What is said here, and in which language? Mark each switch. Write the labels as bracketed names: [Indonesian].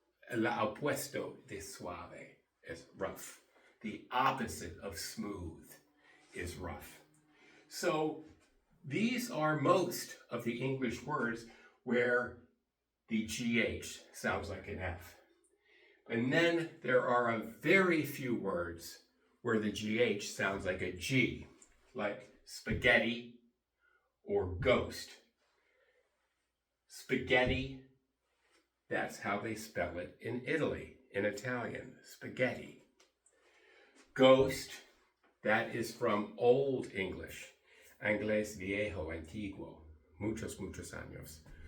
[Spanish] El opuesto de suave [English] is rough. The opposite of smooth is rough. So these are most of the English words where the GH sounds like an F. And then there are a very few words where the GH sounds like a G, like spaghetti or ghost. Spaghetti, that's how they spell it in Italy, in Italian, spaghetti. Ghost, that is from Old English, [Spanish] Inglés viejo, antiguo, muchos años.